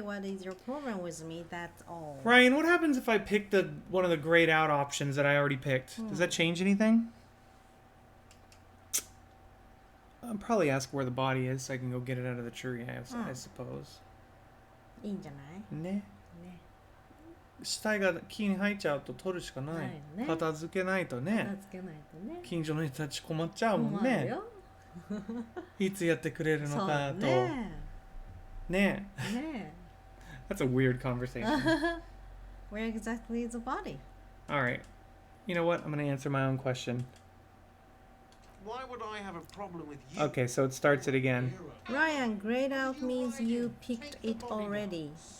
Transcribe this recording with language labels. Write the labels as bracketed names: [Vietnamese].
[English] What is your problem with me? That's all. Ryan, what happens if I pick one of the grayed out options that I already picked? Does that change anything? I'll probably ask where the body is so I can go get it out of the tree, I suppose. [Japanese] いいんじゃない? ね。ね。死体が木に入っちゃうと取るしかない。ないよね。片付けないとね。片付けないとね。近所の人たち困っちゃうもんね。困るよ。いつやってくれるのかと。そうね。ね。ね。 [English] That's a weird conversation. Where exactly is the body? Alright. You know what? I'm going to answer my own question. Why would I have a problem with you? Okay, so it starts it again. Ryan, grayed out means you picked it already.